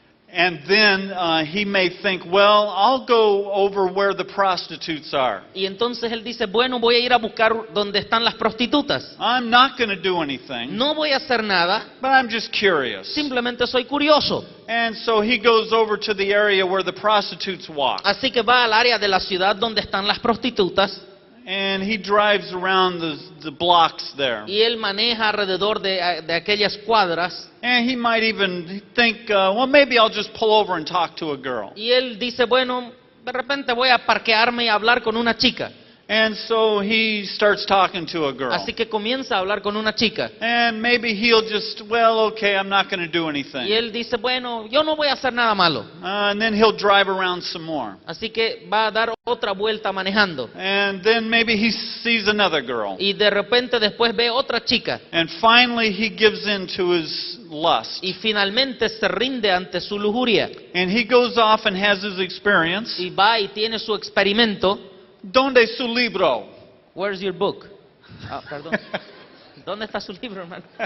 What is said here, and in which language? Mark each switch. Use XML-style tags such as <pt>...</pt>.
<en>And then he may think, well, I'll go over where the prostitutes are.</en> <es>Y entonces él dice, bueno, voy a ir a buscar donde están las prostitutas.</es> <en>I'm not going to do anything,</en> <es>No voy a hacer nada,</es> <en>but I'm just curious.</en> <es>simplemente soy curioso.</es> <en>And so he goes over to the area where the prostitutes walk.</en> <es>Así que va al área de la ciudad donde están las prostitutas</es> <en>And he drives around the blocks there.</en> <es>y él maneja alrededor de aquellas cuadras</es> <en>And he might even think, well, maybe I'll just pull over and talk to a girl.</en> <es>y él dice, bueno, de repente voy a parquearme y hablar con una chica.</es> <en>And so he starts talking to a girl.</en> <es>Así que comienza a hablar con una chica.</es> <en>And maybe he'll just, well, okay, I'm not going to do anything.</en> <es>Y él dice, bueno, yo no voy a hacer nada malo.</es> <en>And then he'll drive around some more.</en> <es>Así que va a dar otra vuelta manejando.</es> <en>And then maybe he sees another girl.</en> <es>Y de repente después ve otra chica.</es> <en>And finally he gives in to his lust.</en> <es>Y finalmente se rinde ante su lujuria.</es> <en>And he goes off and has his experience.</en> <es>Y va y tiene su experimento. ¿Dónde es su libro?</es> <en>Where's your book?</en> <es>Ah, perdón. ¿Dónde está su libro, hermano?</es>